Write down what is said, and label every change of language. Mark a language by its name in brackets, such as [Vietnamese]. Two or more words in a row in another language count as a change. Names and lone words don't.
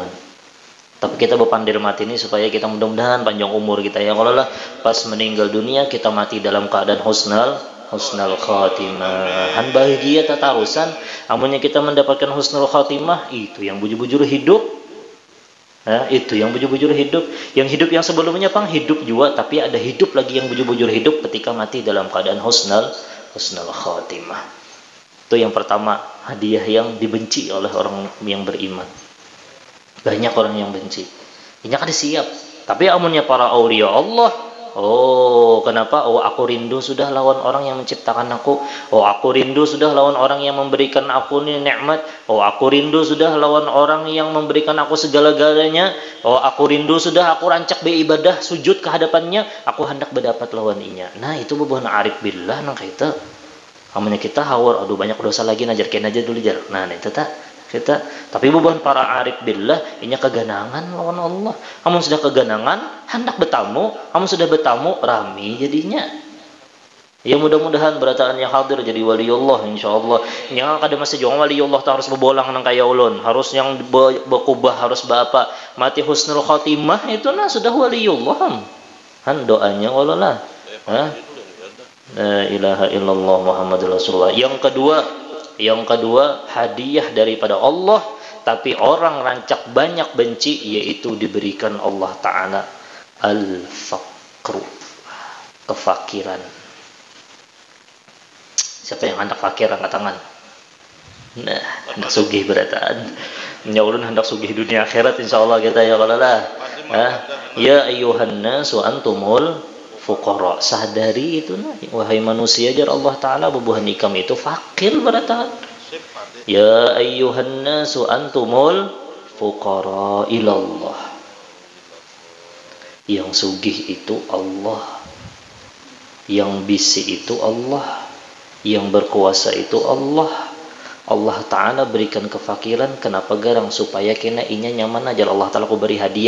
[Banjar] Tapi kita berpandir mati ini supaya kita mudah-mudahan panjang umur kita ya. Kalau lah pas meninggal dunia kita mati dalam keadaan [Arabic] حسن الخاتمة. [Banjar] Han bahagia tatarusan, amunnya kita mendapatkan [Arabic] حسن الخاتمة, [Banjar] itu yang bujur-bujur hidup. Itu yang bujur-bujur hidup. Yang hidup yang sebelumnya hidup juga, tapi ada hidup lagi yang bujur-bujur hidup ketika mati dalam keadaan [Arabic] حسن الخاتمة. [Banjar] Itu yang pertama, hadiah yang dibenci oleh orang yang beriman. Banyak orang yang benci. Ini kan siap. Tapi amunnya para [Arabic] أولياء الله, [Banjar] kenapa? Aku rindu sudah lawan orang yang menciptakan aku. Aku rindu sudah lawan orang yang memberikan aku ini nikmat. Aku rindu sudah lawan orang yang memberikan aku segala-galanya. Aku rindu sudah aku rancak beribadah, sujud ke hadapannya. Aku hendak berdapat lawan inya. Nah, itu bebuhan [Arabic] عارف بالله [Banjar] nang kita. Amunnya kita hawar, aduh banyak dosa lagi najarkan aja dulu jar. Nah, itu kita tapi bebuhan para [Arabic] عارف بالله [Banjar] inya keganangan lawan Allah. Amun sudah keganangan hendak bertamu, amun sudah bertamu rami jadinya. Ya mudah-mudahan berataan yang hadir jadi waliullah insyaallah. Yang kada masih jong waliullah harus bebolang nang kaya ulun, harus yang berkubah harus apa? Mati [Arabic] حسن الخاتمة [Banjar] itu nah sudah waliullah. Han doanya wallah. [Arabic] لا إله إلا الله محمد رسول الله. [Banjar] Yang kedua, hadiah daripada Allah, tapi orang rancak banyak benci, yaitu diberikan [Arabic] الله تعالى الفقر, [Banjar] kefakiran. Siapa yang hendak fakir angkat tangan? Nah, hendak sugih berataan. Nyawulun hendak sugih dunia akhirat insyaallah kita ya Allah. [Arabic] يا أيها الناس أنتم الفقراء. [Banjar] Sadari itu nah, wahai manusia jar Allah Taala bubuhan ikam itu fakir berataan. [Arabic] يا أيها الناس أنتم الفقراء إلى الله. [Banjar] Yang sugih itu Allah. Yang bisi itu Allah. Yang berkuasa itu Allah. Allah Ta'ala berikan kefakiran. Kenapa garang? Supaya kena inya nyaman aja. Allah Ta'ala ku beri hadiah.